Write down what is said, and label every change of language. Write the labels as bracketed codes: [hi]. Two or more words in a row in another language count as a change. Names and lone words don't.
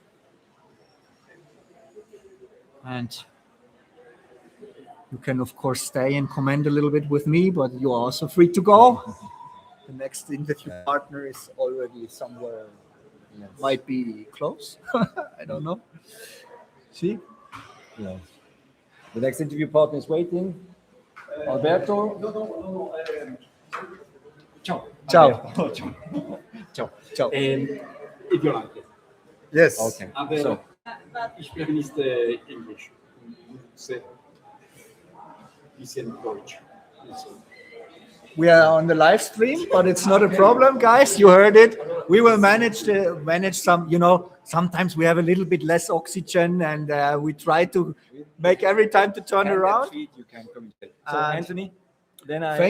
[en] And you can, of course, stay and comment a little bit with me, but you are also free to go. The next interview partner is already somewhere, might be close. I don't know. See? Yeah. The next interview partner is waiting. Alberto. Ciao. Ciao. Alberto. Ciao. Ciao. Ciao. Violante. Yes. Okay. [de] Aber [en] So, [de] ich spreche nicht Englisch. Sehr bisschen Deutsch. [en] We are on the live stream, but it's not a problem, guys. You heard it. We will manage some, sometimes we have a little bit less oxygen and we try to make every time to turn around. you can communicate. So, And Anthony, then I